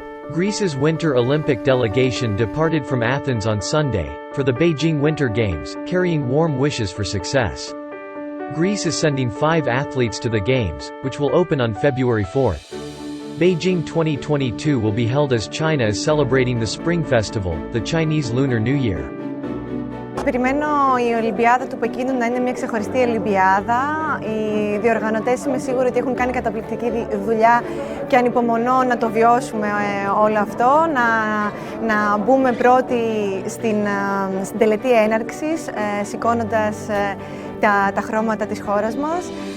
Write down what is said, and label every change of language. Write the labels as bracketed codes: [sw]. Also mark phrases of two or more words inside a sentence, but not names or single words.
[en] Greece's Winter Olympic delegation departed from Athens on Sunday, for the Beijing Winter Games, carrying warm wishes for success. Greece is sending 5 athletes to the Games, which will open on February 4. Beijing 2022 will be held as China is celebrating the Spring Festival, the Chinese Lunar New Year. [el] Περιμένω η Ολυμπιάδα του Πεκίνου να είναι μια ξεχωριστή Ολυμπιάδα. Οι διοργανωτές είμαι σίγουρη ότι έχουν κάνει καταπληκτική δουλειά και ανυπομονώ να το βιώσουμε όλο αυτό, να μπούμε πρώτοι στην τελετή έναρξης, σηκώνοντας τα χρώματα της χώρας μας.